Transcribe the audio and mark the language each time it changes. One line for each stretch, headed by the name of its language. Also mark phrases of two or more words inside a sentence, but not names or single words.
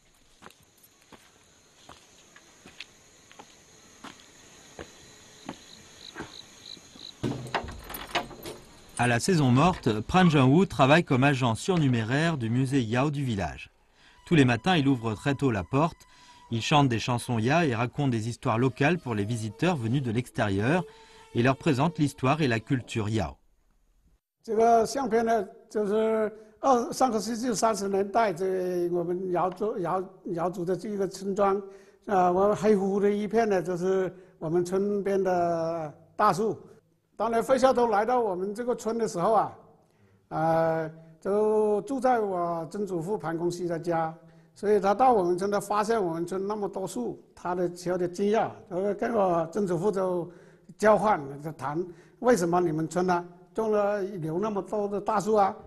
French: À la saison morte, Pran Jang-woo travaille comme agent surnuméraire du musée Yao du village. Tous les matins, il ouvre très tôt la porte, il chante des chansons Ya et raconte des histoires locales pour les visiteurs venus de l'extérieur et leur présente l'histoire et la culture Yao.
Chinese: 这个相片呢，就是上个世纪30年代，我们瑶族的这个村庄，我黑乎乎的一片呢，就是我们村边的大树。当年费孝通来到我们这个村的时候啊，就住在我曾祖父潘公熙的家，所以他到我们村，他发现我们村那么多树，他的小的惊讶，跟我曾祖父就交换，就谈为什么你们村呢留那么多的大树啊？